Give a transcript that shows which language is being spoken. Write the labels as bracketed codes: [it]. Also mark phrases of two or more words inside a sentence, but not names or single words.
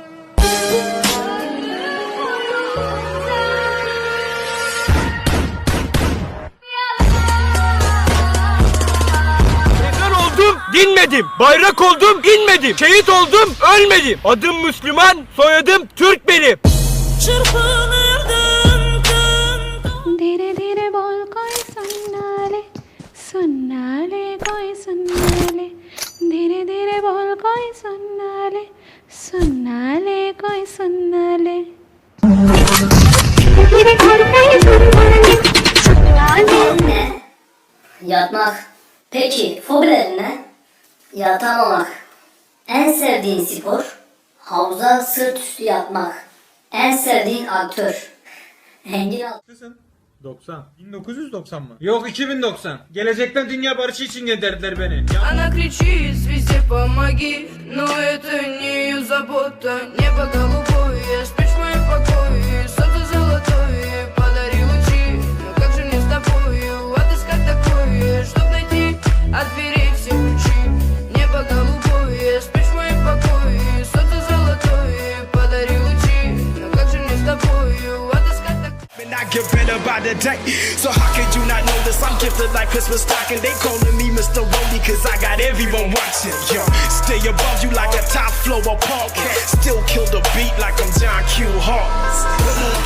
[tr] Ezan oldum, dinmedim. Bayrak oldum, inmedim. Şehit oldum, ölmedim. Adım Müslüman, soyadım Türk benim. [hi] धीरे धीरे बोल कोई सुनना ले कोई सुनना ले धीरे धीरे बोल कोई सुनना ले कोई सुनना ले [tr] Ne? Yatmak. Peki fobilerin ne? Yatamamak. En sevdiğin spor? Havuza sırt üstü yatmak. En sevdiğin aktör? Engin Al. 90. 1990 mı? Yok 2090. Gelecekten dünya barışı için gönderdiler beni. [ru] Она кричит, везде помоги, но это не ее забота. Небо голубое, спишь в моем покое, солнце золотое, подари лучи. Но как же мне с тобою отыскать такое, чтоб найти от дверей все ключи? Небо голубое, спишь в моем покое, солнце золотое, подари лучи. Но как же мне с тобою отыскать такое? [en] And I get better by the day. So how could you not notice I'm gifted like Christmas stocking? They calling me Mr. Rolly cause I got everyone watching. Yo, stay above you like a top floor punk. Still kill the beat like I'm John Q. Hart.